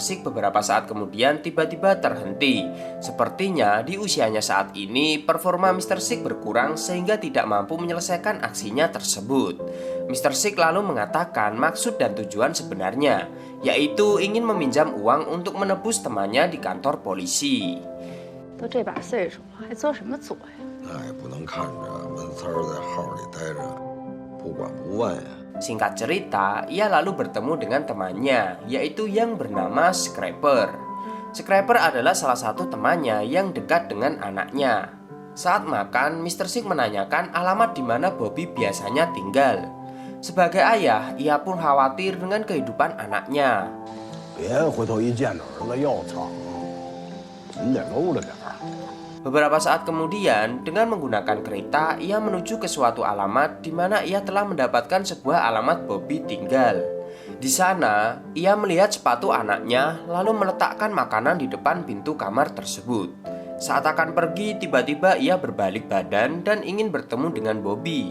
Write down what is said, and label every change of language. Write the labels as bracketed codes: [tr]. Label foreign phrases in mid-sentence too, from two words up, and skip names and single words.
[id] Sick beberapa saat kemudian tiba-tiba terhenti. Sepertinya di usianya saat ini, performa Mr. Sick berkurang sehingga tidak mampu menyelesaikan aksinya tersebut. Mr. Sick lalu mengatakan maksud dan tujuan sebenarnya, yaitu ingin meminjam uang untuk menebus temannya di kantor polisi. [zh] 都这把岁数了，还作什么作呀？那也不能看着闷三儿在号里待着，不管不问呀。 [id] Singkat cerita, ia lalu bertemu dengan temannya, yaitu yang bernama Scraper. Scraper adalah salah satu temannya yang dekat dengan anaknya. Saat makan, Mr. Sick menanyakan alamat di mana Bobby biasanya tinggal. Sebagai ayah, ia pun khawatir dengan kehidupan anaknya. [zh] 别回头一见着儿子又操，你得搂着点儿。 [id] Beberapa saat kemudian, dengan menggunakan kereta, ia menuju ke suatu alamat di mana ia telah mendapatkan sebuah alamat Bobby tinggal. Di sana, ia melihat sepatu anaknya, lalu meletakkan makanan di depan pintu kamar tersebut. Saat akan pergi, tiba-tiba ia berbalik badan dan ingin bertemu dengan Bobby.